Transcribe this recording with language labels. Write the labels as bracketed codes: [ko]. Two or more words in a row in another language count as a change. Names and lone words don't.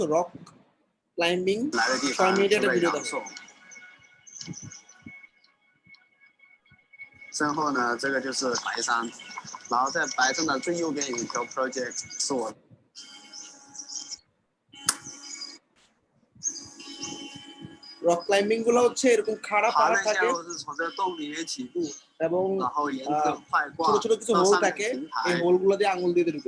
[en] rock climbing [bn] 6 মিনিটের একটা ভিডিও দেখো। [zh] 身后呢，这个就是白山，然后在白山的最右边有一条 project 是我。 [en] rock climbing গুলো [bn] হচ্ছে এরকম খাড়া [zh] 爬 [bn] পাহাড় [zh] 了一下， [bn] থাকে [zh] 我是从这洞里面起步， [bn] এবং [zh] 然后沿着快挂 [bn] ছোট ছোট কিছু [zh] 到 [bn] হোল [zh] 上面 [bn] থাকে, [zh] 平 [bn] এই [zh] 台， [bn] হোলগুলো দিয়ে আঙুল দিয়ে ঢুকে।